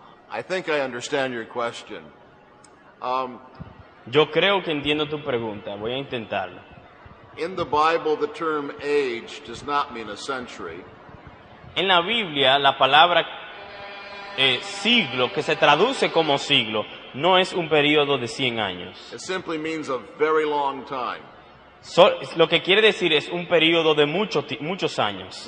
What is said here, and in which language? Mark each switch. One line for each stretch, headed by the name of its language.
English: I think I understand your question.
Spanish: Yo creo que entiendo tu pregunta, voy a intentarlo.
English: In the Bible, the term age does not mean a century.
Spanish: En la Biblia, la palabra siglo, que se traduce como siglo, no es un periodo de 100 años.
English: It simply means a very long time
Spanish: Lo que quiere decir es un periodo de muchos años,